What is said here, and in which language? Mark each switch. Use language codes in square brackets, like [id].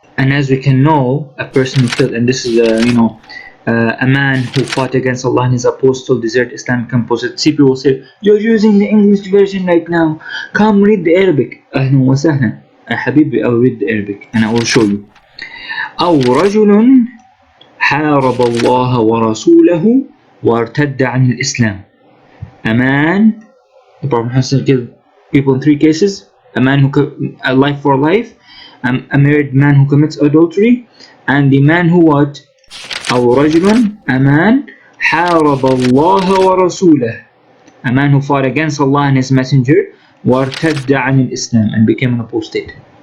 [en] And as we can know, a person who killed, and this is a man who fought against Allah and his apostle, deserted Islamic composite. See, people will say, you're using the English version right now, come read the Arabic. [ar] Ahlan wa sahlan. [en] Habibi, I'll read the Arabic and I will show you. [ar] أو رجل حارب الله ورسوله وارتد عن الإسلام. [en] A man, the Prophet has killed people in three cases: a man who a life for life, a married man who commits adultery, and the man who what? [ar] أو رجل, [en] a man [ar] حارب الله ورسوله, [en] a man who fought against Allah and his messenger, [ar] وارتد عن الإسلام, [en] and became an apostate.